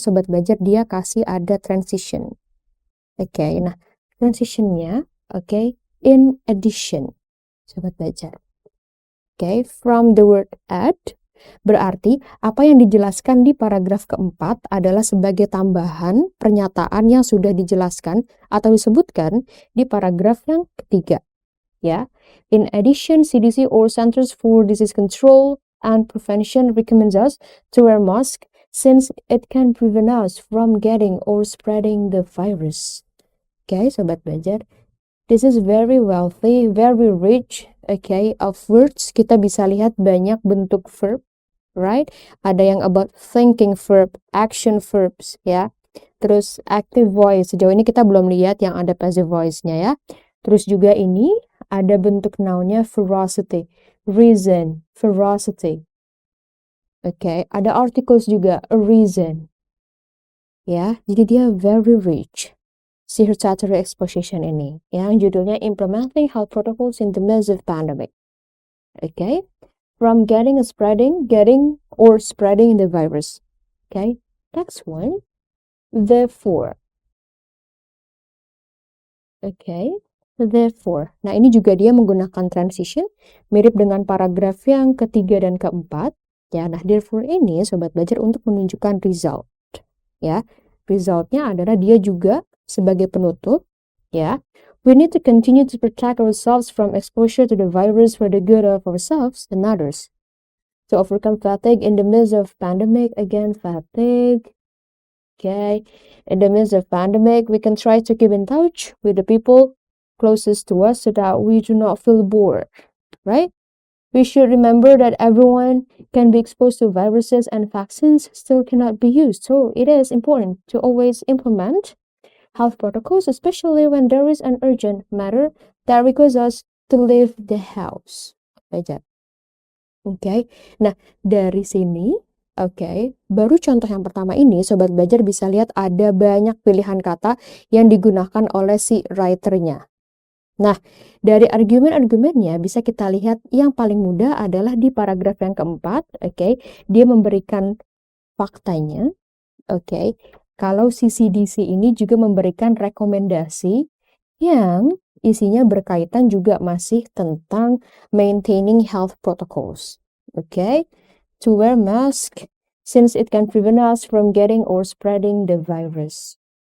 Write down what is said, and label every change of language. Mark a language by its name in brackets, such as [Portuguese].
[Indonesian] Sobat Belajar, dia kasih ada transition. Oke, nah transitionnya, oke, in addition. Sobat Belajar. Oke, [English] from the word add, [Indonesian] berarti apa yang dijelaskan di paragraf keempat adalah sebagai tambahan pernyataan yang sudah dijelaskan atau disebutkan di paragraf yang ketiga. [English] Ya, in addition, CDC or Centers for Disease Control and Prevention recommends us to wear mask since it can prevent us from getting or spreading the virus. Okay, Sobat Belajar, this is very wealthy, very rich, okay, of words. [Indonesian] Kita bisa lihat banyak bentuk verb, right? Ada yang about thinking verb, action verbs, ya. Terus active voice, sejauh ini kita belum lihat yang ada passive voice-nya ya. Terus juga ini ada bentuk noun-nya ferocity, reason, ferocity. Oke, ada articles juga, a reason. Ya, jadi dia [English] very rich. [Indonesian] Si tertiary exposition ini, yang judulnya Implementing Health Protocols in the Midst of Pandemic. [English] Okay, from getting or spreading the virus. Okay, next one, therefore. Okay, therefore. [Indonesian] Nah, ini juga dia menggunakan transition, mirip dengan paragraf yang ketiga dan keempat. Ya, nah therefore ini sobat belajar untuk menunjukkan result. Ya, resultnya adalah dia juga sebagai penutup. [English] Ya, we need to continue to protect ourselves from exposure to the virus for the good of ourselves and others. To overcome fatigue in the midst of pandemic, again fatigue. Okay, in the midst of pandemic, we can try to keep in touch with the people closest to us so that we do not feel bored, right? We should remember that everyone can be exposed to viruses and vaccines still cannot be used. So it is important to always implement health protocols, especially when there is an urgent matter that requires us to leave the house. Okay. [Indonesian] Nah, dari sini Oke, baru contoh yang pertama ini, sobat belajar bisa lihat ada banyak pilihan kata yang digunakan oleh si writernya. Nah, dari argumen-argumennya bisa kita lihat yang paling mudah adalah di paragraf yang keempat, oke. Dia memberikan faktanya, oke. Kalau si CDC ini juga memberikan rekomendasi yang isinya berkaitan juga masih tentang maintaining health protocols, oke. [English] To wear mask since it can prevent us from getting or spreading the virus.